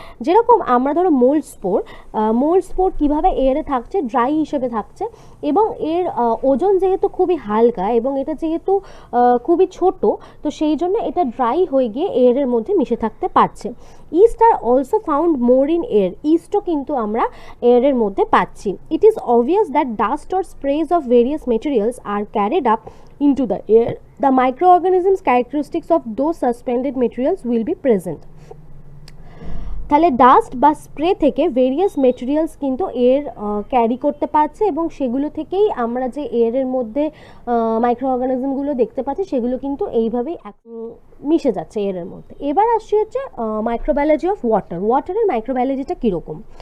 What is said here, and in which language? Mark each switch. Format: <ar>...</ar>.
<bn>যেরকম আমরা ধরো মোল্ড স্পোর কীভাবে এয়ারে থাকছে, ড্রাই হিসেবে থাকছে, এবং এর ওজন যেহেতু খুবই হালকা এবং এটা যেহেতু খুবই ছোট, তো সেই জন্য এটা ড্রাই হয়ে গিয়ে এয়ারের মধ্যে মিশে থাকতে পারছে।</bn> <en>yeast are also found more in air,</en> <bn>ইস্টও কিন্তু আমরা এয়ারের মধ্যে পাচ্ছি।</bn> <en>It is obvious that dust or sprays of various materials are carried up into the air. The microorganisms characteristics of those suspended materials will be present.</en> <bn>তাহলে dust বা spray থেকে various materials কিন্তু air carry করতে পারছে এবং সেগুলো থেকেই আমরা যে এয়ারের মধ্যে মাইক্রো অর্গানিজমগুলো দেখতে পাচ্ছি সেগুলো কিন্তু এইভাবেই মিশে যাচ্ছে এয়ারের মধ্যে। এবার আসছি হচ্ছে মাইক্রোবায়োলজি অফ ওয়াটারের মাইক্রোবায়োলজিটা কীরকম।</bn>